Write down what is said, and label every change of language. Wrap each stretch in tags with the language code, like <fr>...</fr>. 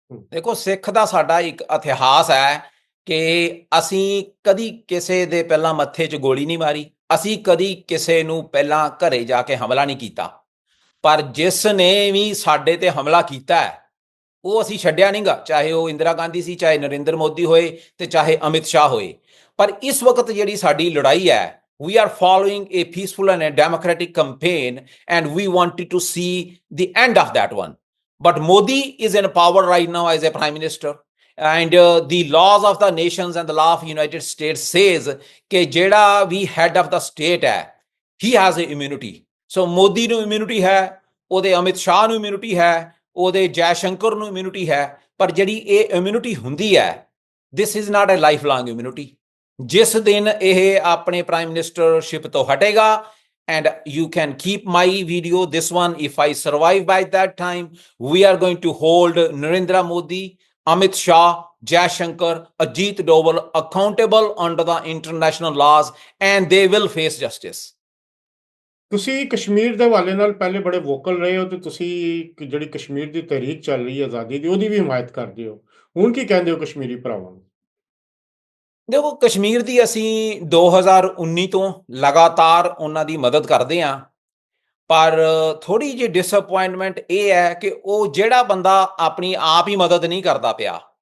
<pa>ਦੇਖੋ, ਸਿੱਖ ਦਾ ਸਾਡਾ ਇੱਕ ਇਤਿਹਾਸ ਹੈ ਕਿ ਅਸੀਂ ਕਦੀ ਕਿਸੇ ਦੇ ਪਹਿਲਾਂ ਮੱਥੇ 'ਚ ਗੋਲੀ ਨਹੀਂ ਮਾਰੀ, ਅਸੀਂ ਕਦੀ ਕਿਸੇ ਨੂੰ ਪਹਿਲਾਂ ਘਰੇ ਜਾ ਕੇ ਹਮਲਾ ਨਹੀਂ ਕੀਤਾ, ਪਰ ਜਿਸ ਨੇ ਵੀ ਸਾਡੇ ਤੇ ਹਮਲਾ ਕੀਤਾ ਉਹ ਅਸੀਂ ਛੱਡਿਆ ਨਹੀਂਗਾ, ਚਾਹੇ ਉਹ ਇੰਦਰਾ ਗਾਂਧੀ ਸੀ, ਚਾਹੇ ਨਰਿੰਦਰ ਮੋਦੀ ਹੋਏ, ਤੇ ਚਾਹੇ ਅਮਿਤ ਸ਼ਾਹ ਹੋਏ। ਪਰ ਇਸ ਵਕਤ ਜਿਹੜੀ ਸਾਡੀ ਲੜਾਈ ਹੈ,</pa> <en>we are following a peaceful and a democratic campaign and we wanted to see the end of that one. But Modi is in power right now as a prime minister, and the laws of the nations and the law of United States says</en> <pa>ਕਿ ਜਿਹੜਾ ਵੀ</pa> <en>head of the state ਹੈ, he has a immunity।</en> <pa>So Modi ਨੂੰ immunity ਹੈ, ਉਹਦੇ ਅਮਿਤ ਸ਼ਾਹ ਨੂੰ immunity ਹੈ, ਉਹਦੇ ਜੈ ਸ਼ੰਕਰ ਨੂੰ immunity ਹੈ, ਪਰ ਜਿਹੜੀ ਇਹ immunity ਹੁੰਦੀ ਹੈ,</pa> <en>this is not a lifelong immunity।</en> <pa>ਜਿਸ ਦਿਨ ਇਹ ਆਪਣੇ ਪ੍ਰਾਈਮ ਮਿਨਿਸਟਰਸ਼ਿਪ ਤੋਂ ਹਟੇਗਾ,</pa> <en>and you can keep my video, this one, if I survive by that time, we are going to hold Narendra Modi, Amit Shah, Jai Shankar, Ajit Doval accountable under the international laws, and they will face justice।</en> <pa>ਤੁਸੀਂ ਕਸ਼ਮੀਰ ਦੇ ਹਵਾਲੇ ਨਾਲ ਪਹਿਲੇ ਬੜੇ vocal ਰਹੇ ਹੋ, ਤੇ ਤੁਸੀਂ ਜਿਹੜੀ ਕਸ਼ਮੀਰ ਦੀ ਤਹਿਰੀਕ ਚੱਲ ਰਹੀ ਹੈ ਆਜ਼ਾਦੀ ਦੀ, ਉਹਦੀ ਵੀ ਹਿਮਾਇਤ ਕਰਦੇ ਹੋ। ਹੁਣ ਕੀ ਕਹਿੰਦੇ ਹੋ ਕਸ਼ਮੀਰੀ ਭਰਾਵਾਂ ਨੂੰ? ਦੇਖੋ, ਕਸ਼ਮੀਰ ਦੀ ਅਸੀਂ 2019 ਤੋਂ ਲਗਾਤਾਰ ਉਹਨਾਂ ਦੀ ਮਦਦ ਕਰਦੇ ਹਾਂ, ਪਰ ਥੋੜੀ ਜਿਹੀ ਡਿਸਅਪੁਆਇੰਟਮੈਂਟ ਇਹ ਹੈ ਕਿ ਉਹ ਜਿਹੜਾ ਬੰਦਾ ਆਪਣੀ ਆਪ ਹੀ ਮਦਦ ਨਹੀਂ ਕਰਦਾ ਪਿਆ।</pa>